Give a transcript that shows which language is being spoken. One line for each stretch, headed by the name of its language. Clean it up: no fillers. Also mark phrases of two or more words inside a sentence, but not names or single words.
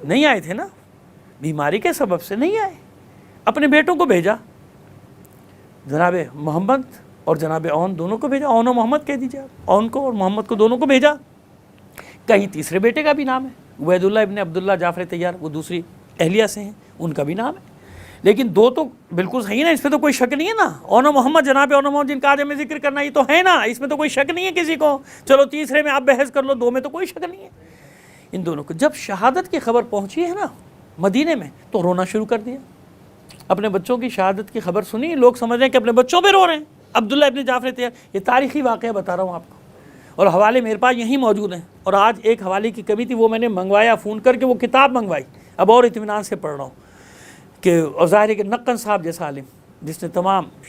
Urdu: نہیں آئے تھے نا، بیماری کے سبب سے نہیں آئے، اپنے بیٹوں کو بھیجا، جناب محمد اور جناب اون دونوں کو بھیجا، اون و محمد کہہ دیجیے، اون کو اور محمد کو دونوں کو بھیجا۔ کہیں تیسرے بیٹے کا بھی نام ہے عبید اللہ ابن عبداللہ جعفر طیار، وہ دوسری اہلیہ سے ہیں، ان کا بھی نام ہے، لیکن دو تو بالکل صحیح نا، اس پہ تو کوئی شک نہیں ہے نا، اون و محمد، جناب اون و محمد جن کا آج ہمیں ذکر کرنا یہ تو ہے نا، اس میں تو کوئی شک نہیں ہے کسی کو، چلو تیسرے میں آپ بحث کر لو، دو میں تو کوئی شک نہیں ہے۔ ان دونوں کو جب شہادت کی خبر پہنچی ہے نا مدینے میں تو رونا شروع کر دیا، اپنے بچوں کی شہادت کی خبر سنی، لوگ سمجھ رہے ہیں کہ اپنے بچوں پہ رو رہے ہیں۔ عبداللہ ابن جعفر طیار، یہ تاریخی واقعہ بتا رہا ہوں آپ کو، اور حوالے میرے پاس یہیں موجود ہیں، اور آج ایک حوالے کی کمی تھی وہ میں نے منگوایا، فون کر کے وہ کتاب منگوائی، اب اور اطمینان سے پڑھ رہا ہوں کہ ظاہر ہے کہ نقن صاحب جیسا عالم جس نے تمام